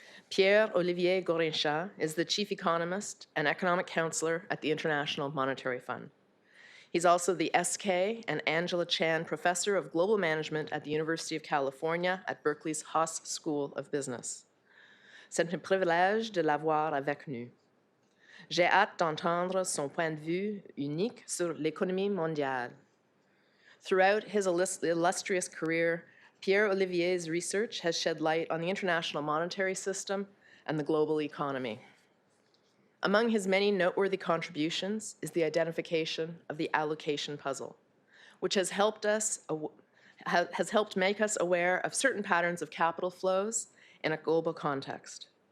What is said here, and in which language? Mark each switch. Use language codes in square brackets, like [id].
[en] Pierre-Olivier Gourinchas is the Chief Economist and Economic Counselor at the International Monetary Fund. He's also the S.K. and Angela Chan Professor of Global Management at the University of California at Berkeley's Haas School of Business. [fr] C'est un privilège de l'avoir avec nous. J'ai hâte d'entendre son point de vue unique sur l'économie mondiale. [en] Throughout his illustrious career, Pierre-Olivier's research has shed light on the international monetary system and the global economy. Among his many noteworthy contributions is the identification of the allocation puzzle, which has helped make us aware of certain patterns of capital flows in a global context.